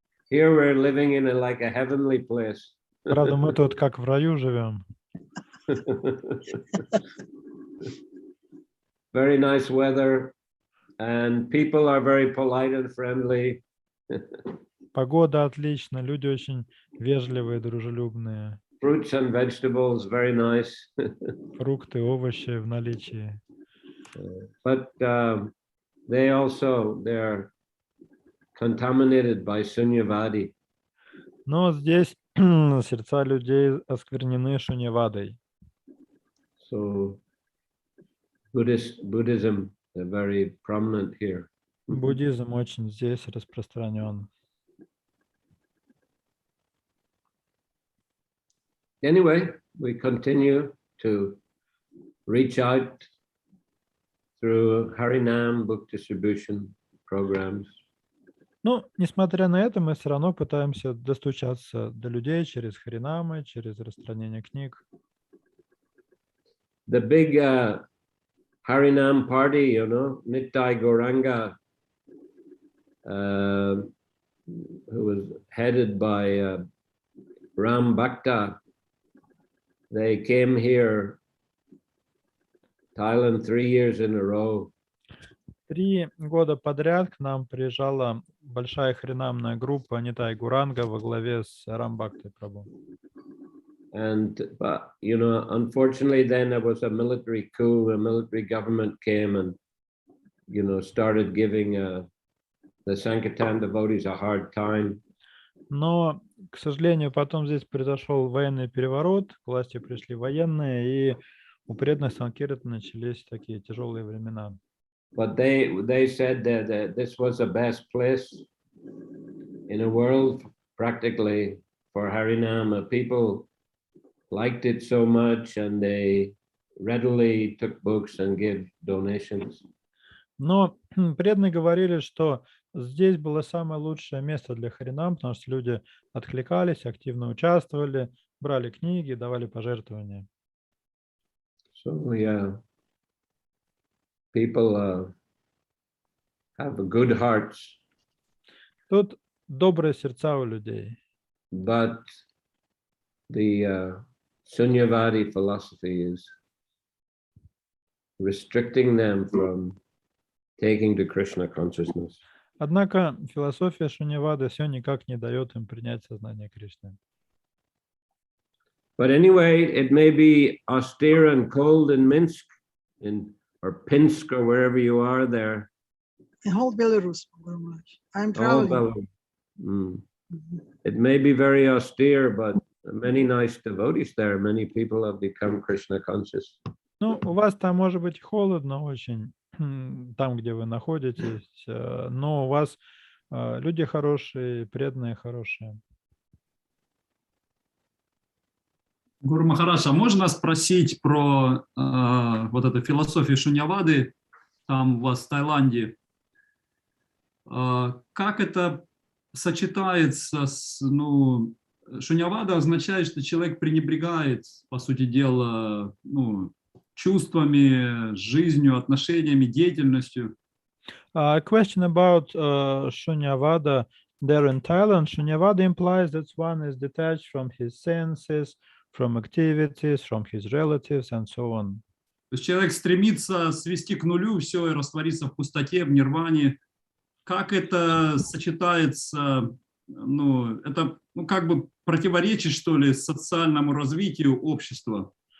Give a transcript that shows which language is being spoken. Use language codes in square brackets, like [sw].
[en] Here we're living in like a heavenly place. [ru] Правда, мы тут как в раю живем. [en] Very nice weather, and people are very polite and friendly. [ru] Погода отличная, люди очень вежливые, дружелюбные. [en] Fruits and vegetables, very nice. [ru] Фрукты, овощи в наличии. [en] But they're contaminated by sunyavadi. [ru] Но здесь сердца людей осквернены шуньявадой. [en] So Buddhism is very prominent here. [ru] Буддизм очень здесь распространен. [en] Anyway, we continue to reach out through Harinam book distribution programs. [ru] Ну, несмотря на это, мы все равно пытаемся достучаться до людей через харинамы, через распространение книг. [en] The big Harinam party, you know, Nittai Gauranga who was headed by Ram Bhakta. They came here, Thailand, 3 years in a row. [ru] 3 года подряд к нам приезжала большая хринамная группа Нитай Гуранга во главе с Рамбхактой Прабху. [en] And, but, you know, unfortunately, then there was a military coup. A military government came and, you know, started giving the Sankirtan devotees a hard time. [ru] Но, к сожалению, потом здесь произошел военный переворот, к власти пришли военные, и у преданных Санкиртана начались такие тяжелые времена. [en] But they said that this was the best place in the world, practically, for Harinam. People liked it so much, and they readily took books and gave donations. [ru] Но преданные говорили, что здесь было самое лучшее место для Харинам, потому что люди откликались, активно участвовали, брали книги, давали пожертвования. [en] So yeah, people have good hearts, [ru] Тут добрые сердца у людей. [en] but the Sunyavadi philosophy is restricting them from taking to Krishna consciousness. [ru] Однако философия Шуньявады все никак не дает им принять сознание Кришны. [en] But anyway, it may be austere and cold in Minsk, or Pinsk, or wherever you are there. In whole Belarus, Guru Maharaj. I'm All traveling. Belarus. Mm. Mhm. It may be very austere, but many nice devotees there. Many people have become Krishna conscious. [ru] Ну, у вас там может быть холодно очень, там, где вы находитесь, но у вас люди хорошие, преданные хорошие. Гуру Махарадж, а можно спросить про вот эту философию Шуньявады там у вас в Таиланде? Как это сочетается с, ну, Шуньявада означает, что человек пренебрегает, по сути дела, ну, чувствами, жизнью, отношениями, деятельностью. [en] A question about Shunyavada there in Thailand. Shunyavada implies that one is detached from his senses, from activities, from his relatives, and so on. [ru] То есть человек стремится свести к нулю все и раствориться в пустоте, в нирване. Как это сочетается, ну, это, ну, как бы противоречит, что ли, социальному развитию общества?